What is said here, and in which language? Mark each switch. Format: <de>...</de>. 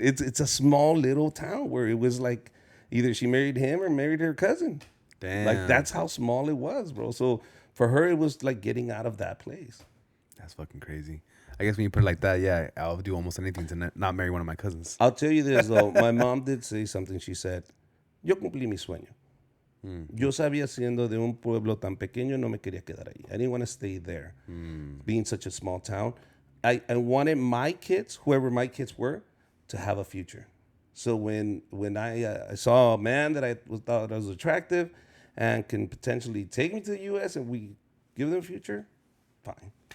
<en>It's a small little town where it was like either she married him or married her cousin. Damn. Like, that's how small it was, bro. So for her, it was like getting out of that place. That's fucking crazy. I guess when you put it like that, yeah, I'll do almost anything to not marry one of my cousins. I'll tell you this, though. My mom did say something. She said,</en> <es>yo cumplí mi sueño. Yo sabía, siendo de un pueblo tan pequeño, no me quería quedar ahí.</es> <en>I didn't want to stay there, being such a small town. I wanted my kids, whoever my kids were, to have a future. So when I saw a man that I thought was attractive and can potentially take me to the U.S. and we give them a future, fine.</en>